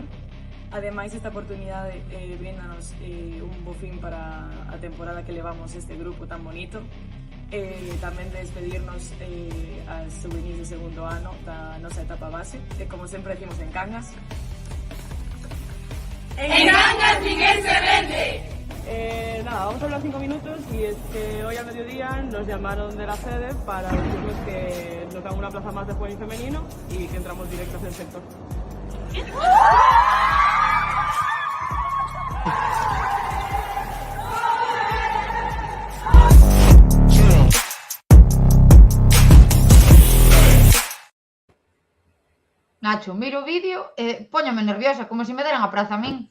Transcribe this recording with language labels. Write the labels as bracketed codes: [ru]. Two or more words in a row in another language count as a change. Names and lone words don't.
[gl] Ademais, esta oportunidade brindanos un bo fin para a temporada que levamos este grupo tan bonito. Tamén de despedirnos as juvenis de segundo ano da nosa etapa base, que como sempre decimos en Cangas, [es] ¡En Cangas Miguel se vende! Nada, vamos a hablar 5 minutos y es que hoy al mediodía nos llamaron de la sede para decirnos que nos dan una plaza más de juvenil femenino y que entramos directo hacia el sector. [gl] Nacho, miro o vídeo e póñome nerviosa, como se me deran a praza a min.